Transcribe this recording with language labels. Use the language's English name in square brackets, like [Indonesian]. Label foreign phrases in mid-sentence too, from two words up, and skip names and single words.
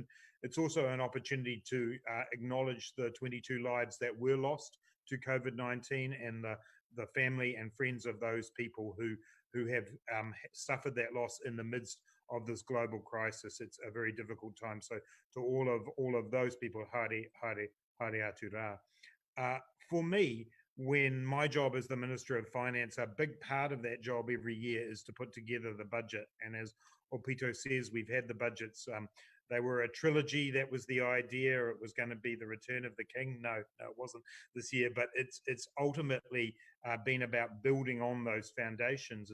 [English] It's also an opportunity to acknowledge the 22 lives that were lost to COVID-19 and the family and friends of those people who have suffered that loss in the midst of this global crisis. It's a very difficult time. So to all of those people, [Māori] haere atu rā. [English] For me, when my job as the Minister of Finance, a big part of that job every year is to put together the budget. And as Opito says, we've had the budgets. They were a trilogy. That was the idea. It was going to be the Return of the King. No, it wasn't this year, but it's ultimately been about building on those foundations.